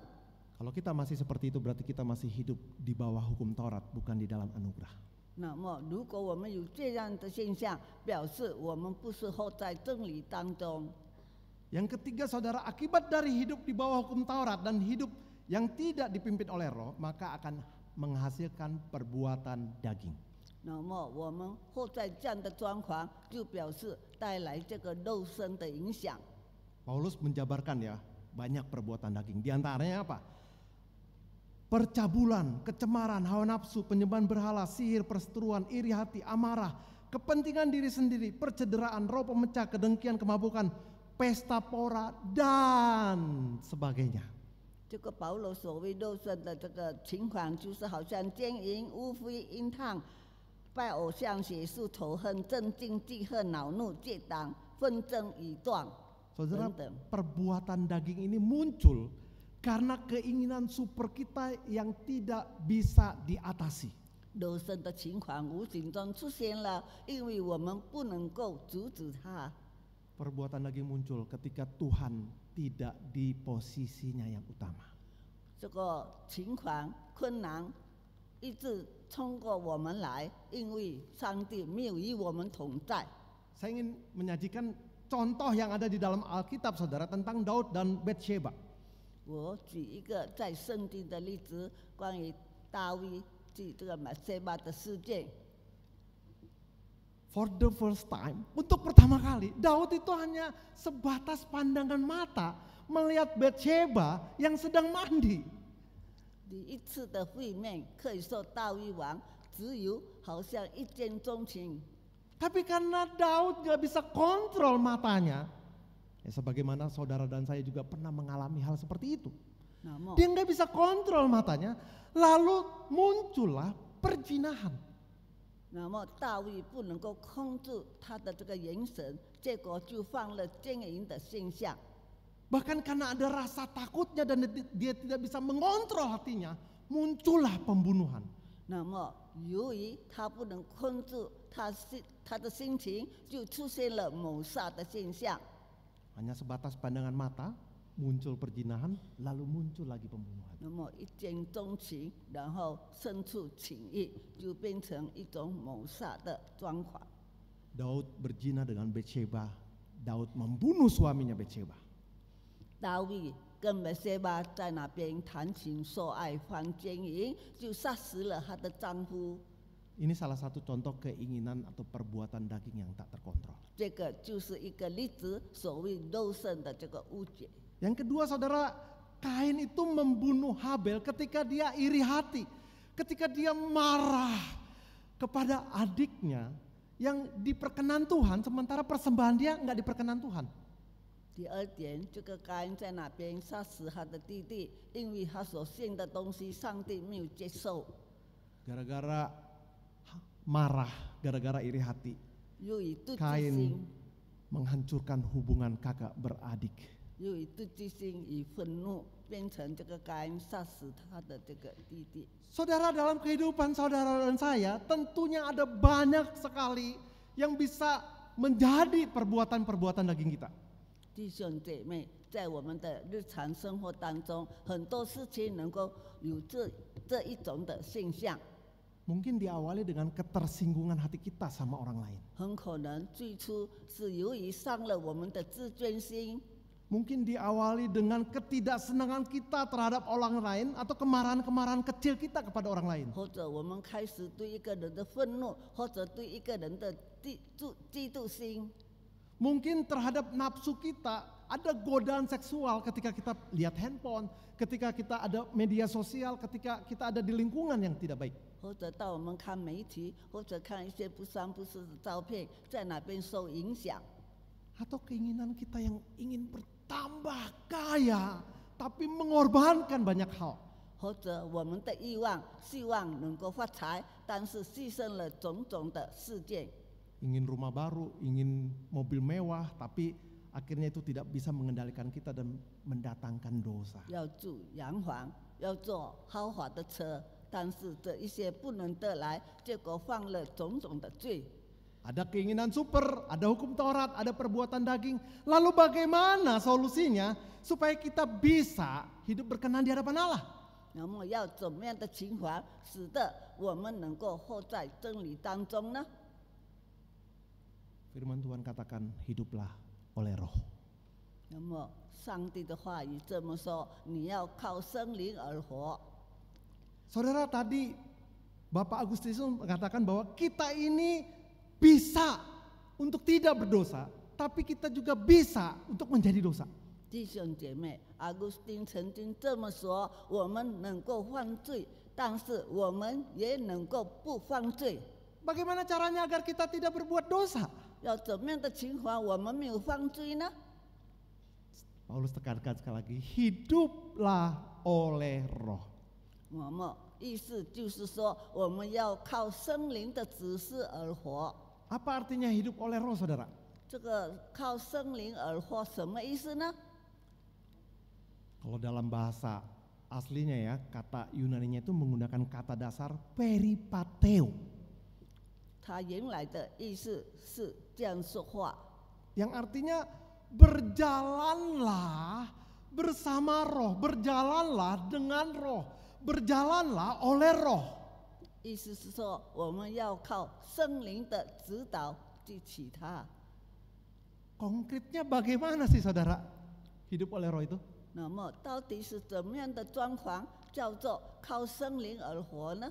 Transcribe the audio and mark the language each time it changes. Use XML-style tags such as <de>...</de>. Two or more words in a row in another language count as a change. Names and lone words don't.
<id>Kalau kita masih seperti itu berarti kita masih hidup di bawah hukum Taurat, bukan di dalam anugerah.</id> <zh>那么如果我们有这样的现象，表示我们不是活在真理当中。</zh> <id>Yang ketiga saudara, akibat dari hidup di bawah hukum Taurat dan hidup yang tidak dipimpin oleh roh, maka akan menghasilkan perbuatan daging.</id> <zh>那么我们活在这样的状况，就表示带来这个肉身的影响。</zh> <id>Paulus menjabarkan ya, banyak perbuatan daging. Di antaranya apa? Percabulan, kecemaran, hawa nafsu, penyembahan berhala, sihir, perseteruan, iri hati, amarah, kepentingan diri sendiri, percederaan, roh pemecah, kedengkian, kemabukan, pesta pora, dan sebagainya.</id> <zh>这个保罗所谓肉身的这个情况，就是好像奸淫、污秽、淫荡、拜偶像、血术、仇恨、争竞、记恨、恼怒、结党、纷争、以断</zh> <id>Saudara,</id> <zh>等等。</zh> <id>perbuatan daging ini muncul karena keinginan super kita yang tidak bisa diatasi.</id> <zh>肉身的情况无形中出现了，因为我们不能够阻止它。</zh> <id>Perbuatan daging muncul ketika Tuhan tidak di posisinya yang utama.</id> <zh>这个情况困难一直冲过我们来，因为上帝没有与我们同在。</zh> <id>Saya ingin menyajikan contoh yang ada di dalam Alkitab saudara tentang Daud dan Batsheba.</id> <zh>我举一个在圣经的例子，关于大卫及这个马塞巴的事件。</zh> <en>For the first time,</en> <id>untuk pertama kali, Daud itu hanya sebatas pandangan mata melihat Batsheba yang sedang mandi.</id> <zh>第一次的会面，可以说大卫王只有好像一见钟情。</zh> <id>Tapi karena Daud gak bisa kontrol matanya, ya sebagaimana saudara dan saya juga pernah mengalami hal seperti itu.</id> <zh>那么，</zh> <id>Dia gak bisa kontrol matanya, lalu muncullah perzinahan.</id> <zh>那么大卫不能够控制他的这个眼神，结果就犯了奸淫的现象。</zh> <id>Bahkan karena ada rasa takutnya dan dia tidak bisa mengontrol hatinya, muncullah pembunuhan.</id> <zh>那么，由于他不能控制他的心情，就出现了谋杀的现象。</zh> <id>Hanya sebatas pandangan mata, muncul perzinahan, lalu muncul lagi pembunuhan.</id> <zh>那么一见钟情，然后生出情欲，就变成一种谋杀的状况。</zh> <id>Daud berzina dengan Batsheba, Daud membunuh suaminya Batsheba.</id> <zh>大卫跟美塞巴在那边谈情说爱，犯奸淫，就杀死了她的丈夫。</zh> <id>Ini salah satu contoh keinginan atau perbuatan daging yang tak terkontrol.</id> <zh>这个就是一个例子，所谓肉身的这个误解。</zh> <id>Yang kedua saudara, Kain itu membunuh Habel ketika dia iri hati. Ketika dia marah kepada adiknya yang diperkenan Tuhan, sementara persembahan dia nggak diperkenan Tuhan.</id> <zh>第二点，这个该隐在那边杀死他的弟弟，因为他所献的东西上帝没有接受。</zh> <id>Gara-gara marah, gara-gara iri hati,</id> <zh>由于妒忌 Kain 心，</zh> <id>menghancurkan hubungan kakak beradik.</id> <zh>由于妒忌心与愤怒，变成这个该隐杀死他的这个弟弟。</zh> <id>Saudara, dalam kehidupan saudara dan saya tentunya ada banyak sekali yang bisa menjadi perbuatan-perbuatan daging kita.</id> <zh>弟兄姐妹，在我们的日常生活当中，很多事情能够有这一种的现象。</zh> <id>Mungkin diawali dengan ketersinggungan hati kita sama orang lain.</id> <zh>很可能最初是由于伤了我们的自尊心，</zh> <id>Mungkin diawali dengan ketidaksenangan kita terhadap orang lain atau kemarahan-kemarahan kecil kita kepada orang lain.</id> <zh>或者我们开始对一个人的愤怒，或者对一个人的嫉妒心。</zh> <id>Mungkin terhadap nafsu kita ada godaan seksual ketika kita lihat handphone, ketika kita ada media sosial, ketika kita ada di lingkungan yang tidak baik.</id> <zh>或者到我们看媒体，或者看一些不三不四的照片，在哪边受影响。</zh> <id>Atau keinginan kita yang ingin bertambah kaya, tapi mengorbankan banyak hal.</id> <zh>或者我们的欲望，希望能够发财，但是牺牲了种种的事件。</zh> <id>Ingin rumah baru, ingin mobil mewah, tapi akhirnya itu tidak bisa mengendalikan kita dan mendatangkan dosa.</id> <zh>要住洋房，要坐豪华的车，但是这一些不能得来，结果犯了种种的罪。</zh> <id>Ada keinginan super, ada hukum Taurat, ada perbuatan daging. Lalu bagaimana solusinya supaya kita bisa hidup berkenan di hadapan Allah?</id> <zh>那么要怎么样的情况，使得我们能够活在真理当中呢？</zh> <id>Firman Tuhan katakan, hiduplah oleh roh.</id> <zh>那么上帝的话语这么说，你要靠圣灵而活。</zh> <id>Saudara, tadi Bapak Agustinus mengatakan bahwa kita ini bisa untuk tidak berdosa, tapi kita juga bisa untuk menjadi dosa.</id> <zh>弟兄姐妹，阿古斯丁曾经这么说：我们能够犯罪，但是我们也能够不犯罪。</zh> <id>Bagaimana caranya agar kita tidak berbuat dosa?</id> <zh>要怎么样的情况我们没有犯罪呢？</zh> <id>Paulus tekankan sekali lagi, hiduplah oleh roh.</id> <zh>我们意思就是说，我们要靠圣灵的指示而活。</zh> <id>Apa artinya hidup oleh roh, saudara?</id> <zh>这个靠圣灵而活什么意思呢？</zh> <id>Kalau dalam bahasa aslinya ya, kata Yunaninya itu menggunakan kata dasar peripateo.</id> <zh>它原来的意思是这样说话，</zh> <id>Yang artinya berjalanlah bersama roh, berjalanlah dengan roh, berjalanlah oleh roh.</id> <zh>意思是说我们要靠圣灵的指导去起它。</zh> <id>Konkretnya bagaimana sih saudara hidup oleh roh itu?</id> <zh>那么到底是怎么样的状况叫做靠圣灵而活呢？</zh>